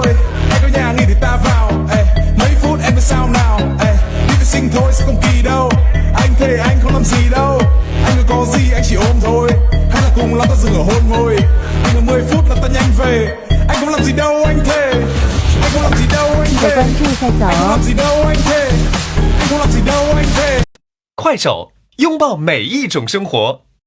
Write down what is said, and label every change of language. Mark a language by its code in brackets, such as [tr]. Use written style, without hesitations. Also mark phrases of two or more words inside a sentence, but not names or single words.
[vi] Anh có nhà nghỉ thì ta vào. Ê, mấy phút em biết sao nào. Ê, đi vệ sinh thôi sẽ không kỳ đâu. Anh thề anh không làm gì đâu. Anh có gì anh chỉ ôm thôi. Hay là cùng lắm ta dừng ở hôn môi. Anh có 10 phút là ta nhanh về. Anh không làm gì đâu anh thề. Anh không làm gì đâu anh 再 thề. [zh] 关注一下 [vi] Anh không 早 làm gì đâu anh thề. Anh không làm gì đâu anh thề. [zh] 快手，拥抱每一种生活。